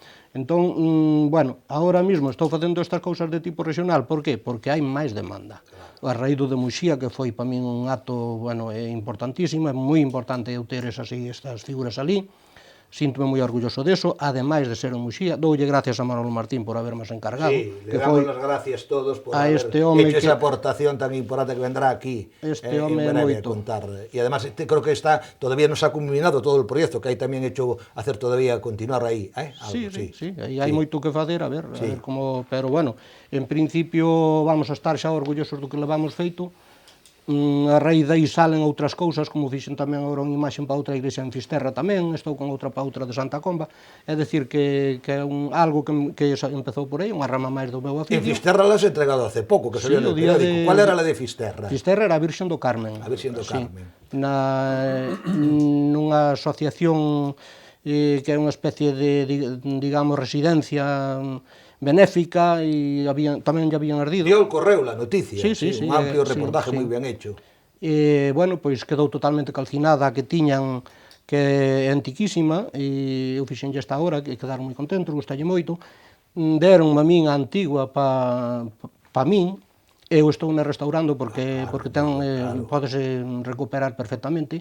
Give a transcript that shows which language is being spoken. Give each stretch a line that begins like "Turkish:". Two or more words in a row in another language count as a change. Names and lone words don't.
Galician: Entón, bueno, agora mesmo estou facendo estas cousas de tipo regional. Por qué? Porque hai máis demanda. A raíz do de Muxía, que foi para min un acto, bueno, importantísimo, é moi importante eu ter estas figuras ali. Síntome moi orgulloso deso, ademais de ser en Muxía. Doulle gracias a Manolo Martín por haberme encargado.
Spanish: Sí, le damos las gracias todos por haber hecho esa aportación tan importante que vendrá aquí en breve a contar. Y además creo que todavía no se ha culminado todo el proyecto, que hay también hecho hacer todavía continuar aí.
Galician: Sí, aí hai moito que facer, a ver como... Pero bueno, en principio vamos a estar xa orgullosos do que levamos feito. A raíz daí salen outras cousas, como fixen tamén agora unha imaxe para outra igrexa en Fisterra tamén, estou con outra para outra de Santa Comba, é dicir que é algo que empezou por aí, unha rama máis do meu oficio.
Spanish: En Fisterra las he entregado hace pouco, que salió en el periódico. ¿Cuál era la de Fisterra?
Galician: Fisterra era a Virxen do Carmen. A Virxen do Carmen. Nunha asociación que é unha especie de, digamos, residencia benéfica, e tamén ya habían ardido.
Spanish: Dio el correo la noticia, sí, un amplio reportaje
Galician: moi ben
Spanish: hecho.
Galician: Bueno, pois quedou totalmente calcinada a que tiñan, que é antiquísima, e eu fixenlle esta hora, que quedaron moi contentos, gustalle moito. Deronme a min a antigua pa min, eu estou restaurando porque podese recuperar perfectamente.